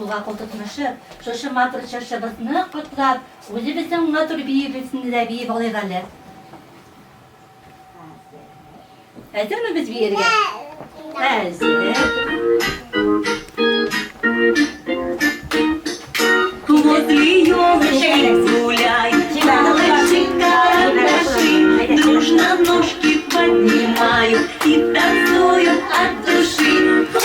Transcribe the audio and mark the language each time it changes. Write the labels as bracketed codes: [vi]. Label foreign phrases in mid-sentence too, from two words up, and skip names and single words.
[tt] акыл тотмышып, шушы матур чыршыбызны котлап, үзебезнең матур биебезне дә биеп алыйк әле. Әзерме без биергә? Әзер. [ru] Возле елочки гуляй, малыши, карандаши, дружно ножки поднимают и танцуют от души.